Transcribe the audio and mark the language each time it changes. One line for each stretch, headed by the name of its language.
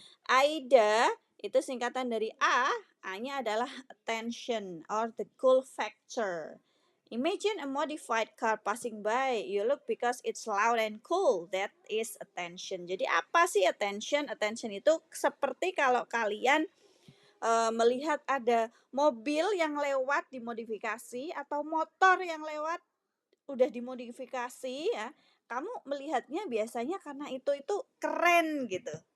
Indonesian: AIDA itu singkatan dari A-nya adalah
English: attention or the cool factor. Imagine a modified car passing by. You look because it's loud and cool. That is attention.
Indonesian: Jadi apa sih attention? Attention itu seperti kalau kalian melihat ada mobil yang lewat dimodifikasi atau motor yang lewat udah dimodifikasi ya, kamu melihatnya biasanya karena itu keren gitu.